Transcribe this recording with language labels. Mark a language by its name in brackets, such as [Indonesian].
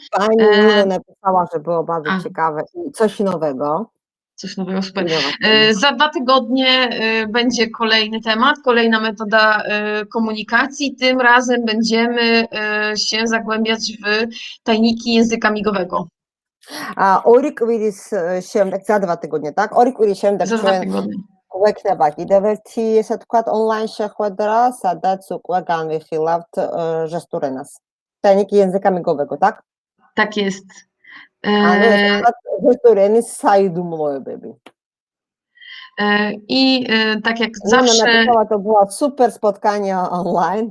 [Polish] Pani napisała, że było bardzo ciekawe i coś nowego. Coś nowego, super. Za 2 tygodnie będzie kolejny temat, kolejna metoda komunikacji. Tym razem będziemy się zagłębiać w tajniki języka migowego. [Georgian] ორი კვირის შემდეგ, [Polish] za 2 tygodnie, tak? [Georgian] ორი კვირის შემდეგ ჩვენ გვექნება კიდევ ერთი, ესე ვთქვათ, ონლაინ შეხვედრა, სადაც უკვე განვიხილავთ ჟესტურ ენას. [Polish] Tajniki języka migowego, tak? Tak jest. [Georgian] ჟესტურ ენის საიდუმლოებები. [Polish] I tak jak zawsze... To było super spotkanie online.